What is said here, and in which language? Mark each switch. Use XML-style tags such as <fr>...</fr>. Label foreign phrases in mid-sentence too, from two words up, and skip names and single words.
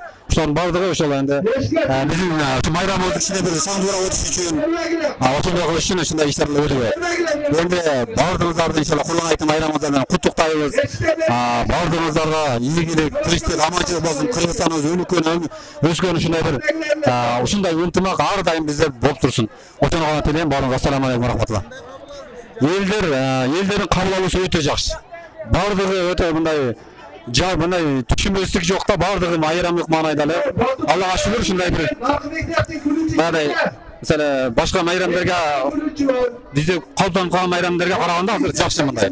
<ky>Ошонун баардыгы ошол энди биздин майрамыбызды кичине бир сандуураак өтүш үчүн ошондой кылыш үчүн ушундай иш-чаралар өтүп атат. Энди баардыгыңыздарды иншалла Курбан айттын майрамыңыздар менен куттуктайбыз. Баардыгыңыздарга ийгилик, тиричтик, аманчылык болсун. Кыргызстаныбыз өнүккөн, өскөн ушундай ынтымак ар дайым бизде болуп турсун. Ошону гана тилейм. Баарыңызга</ky> <ar>السلام عليكم ورحمة الله.</ar> <ky>Элдердин кабыл алуусу өтө жакшы. Баардыгы өтө мындай түшүнбөстүк жок да, баардыгы майрамдык маанайда эле. Аллага шүгүр ушундай бир мындай мисалы башка майрамдарга бизде калыптанып калган майрамдарга караганда азыр жакшы мындай.</ky>